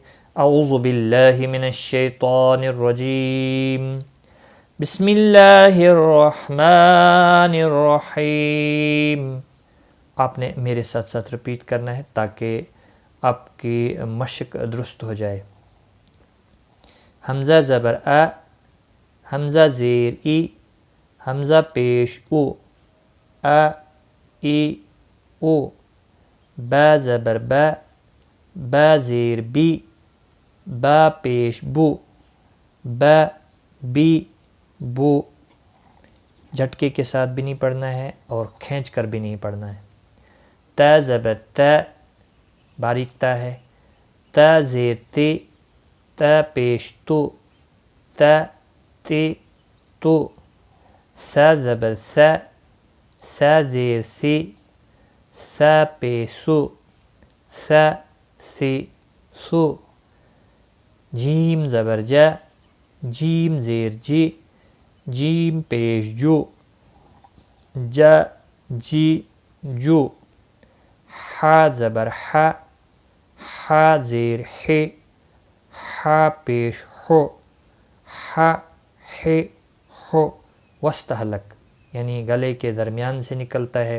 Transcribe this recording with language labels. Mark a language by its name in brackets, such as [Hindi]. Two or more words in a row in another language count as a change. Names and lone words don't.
[Arabic] اعوذ باللہ من الشیطان الرجیم، بسم اللہ الرحمن الرحیم۔ [Urdu] آپ نے میرے ساتھ ساتھ رپیٹ کرنا ہے تاکہ آپ کی مشق درست ہو جائے۔ حمزہ زبر آ، حمزہ زیر ای، حمزہ پیش او، آ ای او، با زبر با، با زیر بی، با پیش بو، با بی بو۔ جھٹکے کے ساتھ بھی نہیں پڑھنا ہے اور کھینچ کر بھی نہیں پڑھنا ہے۔ تا زبر تا، باریک تا ہے، تا زیر تی، تا پیش تو، تا تی تو۔ سا زبر سا، سا زیر سی، سا پیسو سا سی سو جیم زبر جا جیم زیر جی جیم پیش جو جا جی جو حا زبر حا حا زیر ہے حا پیش ہو حا ہے ہو وسط حلق یعنی گلے کے درمیان سے نکلتا ہے.